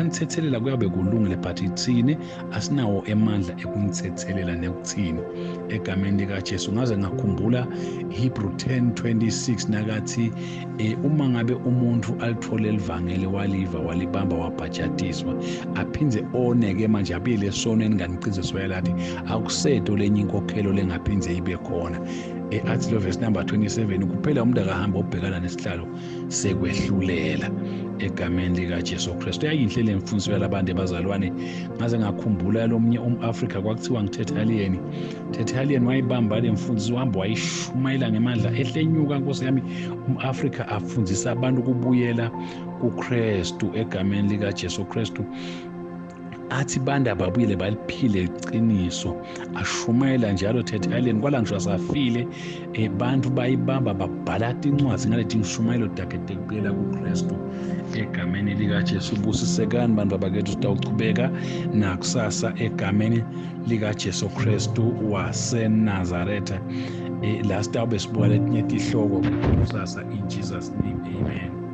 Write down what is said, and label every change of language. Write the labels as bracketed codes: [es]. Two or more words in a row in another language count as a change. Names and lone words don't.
[ss] anithethelela kuyabe kulungile but ithini asinawo emandla ekumthethelela nekuthini egameni likaJesu ngaze ngakhumbula Hebrew 10:26 nakathi uma ngabe umuntu alithole livangeli waliva walibamba wabhajatiswa aphindze oneke manje abuyele esonweni nganicinze soyalathi akusedo lenye inkokhelo lengaphindze ibe khona athi lo verse number 27 kuphela umuntu akahamba obhekana nesihlalo sekwehlulela egameni likaJesu Kristu. Yayinhle le mfundiso yalabantu abazalwane, ngaze ngakhumbula lomnye umAfrika kwakuthiwa ngithethaliyeni. Thethaliyeni wayibamba le mfundiso, uhamba wayishumayela ngemandla ehlenyuka. Nkosi yami, umAfrika afundisa abantu ukubuyela kuKristu egameni likaJesu Kristu, athi banda babuyele baliphile iqiniso, ashumayela njalo Thethaliyeni kwala ngisho asafile. Bantu bayibamba babhalata incwadi ngalethi ngishumayelo dakede kubuyela kuKristu egameni likaJesu. Busisekani bantu abakethu, sitawuchubeka nakusasa egameni likaJesu Kristu waseNazaretha. La sitawube sibuka letinye tihloko kusasa [en] in Jesus name, [ss] amen.